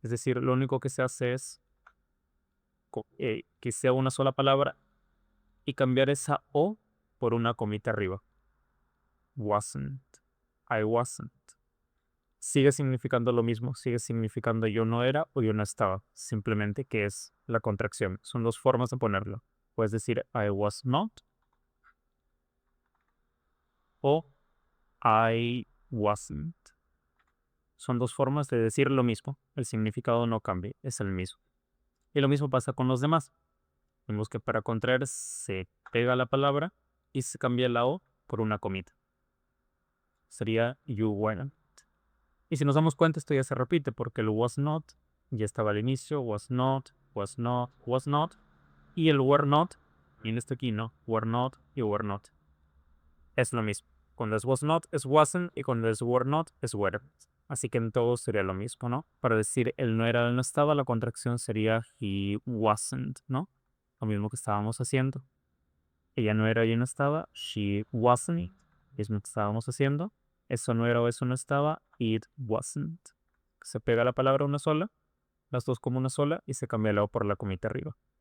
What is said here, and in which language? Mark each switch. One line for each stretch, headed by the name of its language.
Spanish: Es decir, lo único que se hace es que sea una sola palabra y cambiar esa O por una comita arriba.
English: Wasn't. I wasn't.
Spanish: Sigue significando lo mismo, sigue significando yo no era o yo no estaba. Simplemente que es la contracción. Son dos formas de ponerlo. Puedes decir
English: I was not o I wasn't.
Spanish: Son dos formas de decir lo mismo. El significado no cambia, es el mismo. Y lo mismo pasa con los demás. Vemos que para contraer se pega la palabra y se cambia la O por una comita. sería
English: you weren't.
Spanish: Y si nos damos cuenta, esto ya se repite porque el was not ya estaba al inicio,
English: was not, was not, was not.
Spanish: Y el
English: were not,
Spanish: y en este aquí no, were not y were not. Es lo mismo. Cuando es
English: was not
Spanish: es wasn't y cuando es were not es weren't. Así que en todo sería lo mismo, ¿no? Para decir él no era, él no estaba, la contracción sería
English: he wasn't,
Spanish: ¿no? Lo mismo que estábamos haciendo. Ella no era, ella no estaba,
English: she wasn't,
Spanish: es lo que estábamos haciendo. Eso no era o eso no estaba,
English: it wasn't.
Spanish: Se pega la palabra una sola, las dos como una sola y se cambia el lado por la comita arriba.